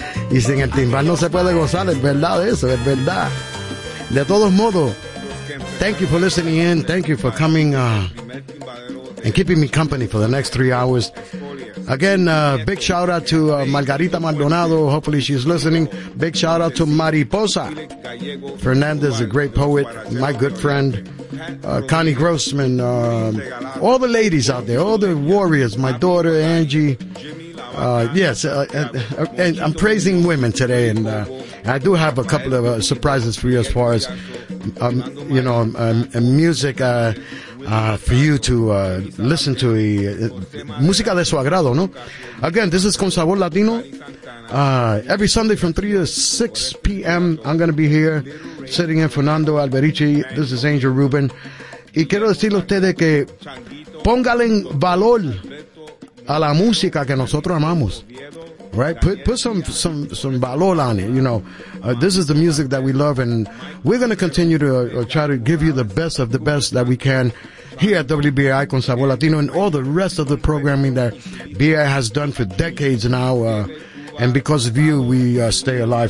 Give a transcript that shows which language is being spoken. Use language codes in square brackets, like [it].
[es] Y sin el timbal no se puede gozar, es verdad eso, es verdad. De todos modos, [en] thank you for listening in. Thank you for coming and keeping me company for the next 3 hours. Again, big shout out to Margarita Maldonado. Hopefully she's listening. Big shout out to Mariposa Fernandez, a great poet, my good friend. Connie Grossman, all the ladies out there, all the warriors, my daughter Angie. And I'm praising women today, and I do have a couple of surprises for you as far as music for you to listen to. [es] Música de su agrado, no? [en] Again, this is [es] Con Sabor Latino. [en] Every Sunday from 3 to 6 p.m., I'm going to be here sitting in Fernando Alberici. This is Angel Rubin. [es] Y quiero decirle a ustedes que póngale valor a la música que nosotros amamos. [en] Right, put some valor on it, you know. This is the music that we love, and we're going to continue to try to give you the best of the best that we can here at WBAI Con Sabor Latino and all the rest of the programming that BAI has done for decades now, and because of you, we stay alive.